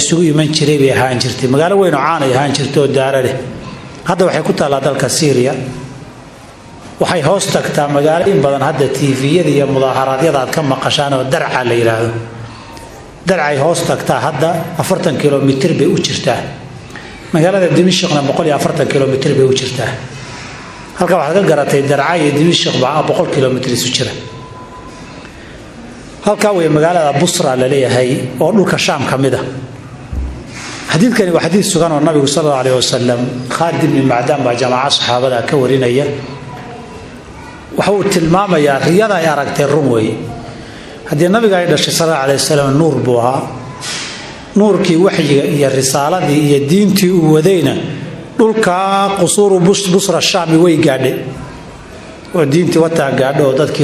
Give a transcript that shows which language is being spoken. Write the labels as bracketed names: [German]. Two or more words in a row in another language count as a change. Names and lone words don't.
[Somali] isugu iman jiray bay ahaan jirtay magaalo weyn oo caan ahaan jirtay oo daarade hadda waxay ku taalaa dalka Syria waxay hoos tagtaa magaalo in badan hadda TV-yada iyo mudaharaadyada aad ka maqashaan oo Darca la yiraahdo Darca ay hoos tagtaa hadda 40 kilomitir bay u jirtaa magaalada Dimashqna 140 kilomitir bay u jirtaa halka waxaad ka garatay Darca iyo Dimashq baa 100 kilomitir isu jira halka way magaalada Busra la leeyahay oo dhulka Shaam kamid ah xadiidkani waa xadiis sugan oo Nabiga [Arabic] صلى الله عليه وسلم [Somali] Khalid ibn Ma'dan baa jamaaca saxaabada ka warinaya waxa uu tilmaamayaa riyada ay aragtay run way hadii Nabiga ay dhashay [Arabic] صلى الله عليه وسلم [Somali] nuur buu ahaa nuurkii waxyiga iyo risaaladii iyo diintii uu wadayna dhulka qusuur Busra Shaam way gaadhay oo diintii wata gaadho dadkii